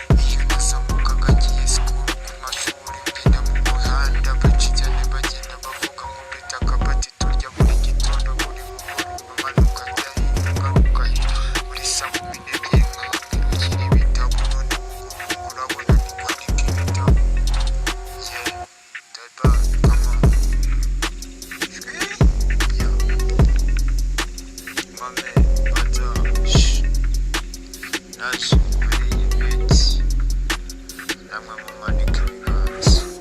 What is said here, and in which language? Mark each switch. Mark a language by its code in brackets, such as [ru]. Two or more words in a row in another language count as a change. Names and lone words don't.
[rw] Iyo nazamukaga ngiye school ku mashuri, ngenda mu muhanda, benshi cyane bagenda bavuga ngo mbita akabati turya buri gitondo, buri mugoroba, manuka njya hino, ngaruka hino. Buri saa kumi n'ebyiri nkababwira ukiri ibitabo, none ubu ngubu urabona ndi kwandika ibitabo. [en] Yeah, Dada, come on. Yo. My man, what's up? Shh. [rw] Naje muri iyi beat. Namwe mumanike ibiganza.